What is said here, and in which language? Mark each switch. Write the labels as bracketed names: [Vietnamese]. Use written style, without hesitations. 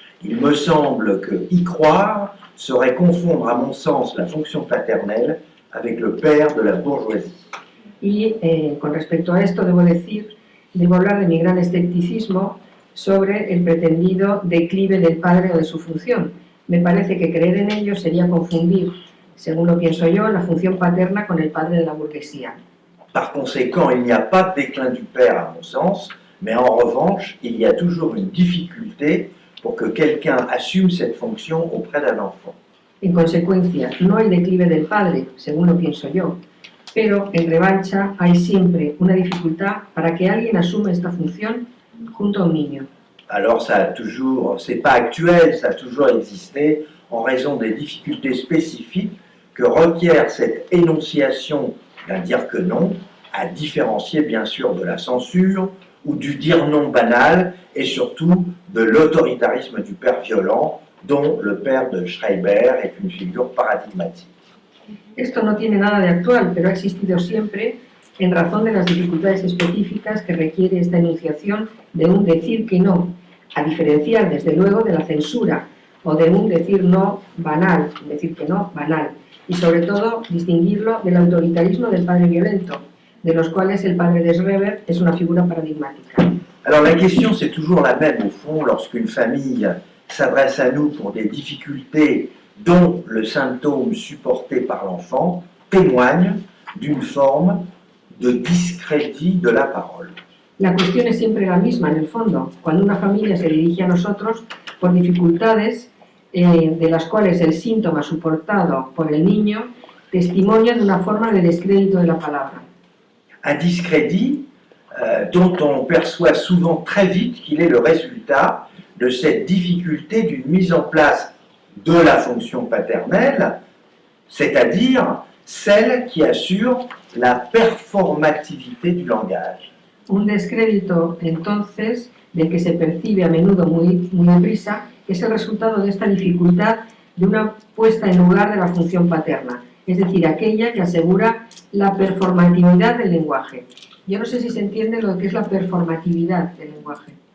[French] Il me semble que y croire serait confondre, à mon sens, la fonction paternelle avec le père de la bourgeoisie. [Spanish] Y con respecto a esto debo hablar de mi gran escepticismo sobre el pretendido declive del padre o de su función. Me parece que creer en ello sería confundir, según lo pienso yo, la función paterna con el padre de la burguesía. [French] Par conséquent, il n'y a pas de déclin du père à mon sens, mais en revanche, il y a toujours une difficulté pour que quelqu'un assume cette fonction auprès d'un enfant. [Spanish] En consecuencia, no hay declive del padre, según lo pienso yo, pero en revancha hay siempre una dificultad para que alguien asuma esta función junto a un niño. [French] Alors ça a toujours, c'est pas actuel, ça a toujours existé en raison des difficultés spécifiques que requiert cette énonciation d'un dire que non, à différencier bien sûr de la censure ou du dire non banal et surtout de l'autoritarisme du père violent dont le père de Schreiber est une figure paradigmatique. [Spanish] Esto no tiene nada de actual, pero ha existido siempre en razón de las dificultades específicas que requiere esta enunciación de un decir que no, a diferenciar desde luego de la censura o de un decir no banal, decir que no banal, y sobre todo distinguirlo del autoritarismo del padre violento, de los cuales el padre de Schreiber es una figura paradigmática. [French] Alors la question c'est toujours la même au fond lorsqu'une famille s'adresse à nous pour des difficultés dont le symptôme supporté par l'enfant témoigne d'une forme de discrédit de la parole. [Spanish] La cuestión es siempre la misma en el fondo, cuando una familia se dirige a nosotros por dificultades de las cuales el síntoma soportado por el niño testimonia de una forma de descrédito de la palabra. [French] Un discrédit dont on perçoit souvent très vite qu'il est le résultat de cette difficulté d'une mise en place de la fonction paternelle, c'est-à-dire celle qui assure la performativité du langage. [Spanish] Un descrédito, entonces, del que se percibe a menudo muy deprisa, es el resultado de esta dificultad de una puesta en lugar de la función paterna, es decir, aquella que asegura la performatividad del lenguaje. Yo no sé si se entiende lo que es la performatividad del lenguaje.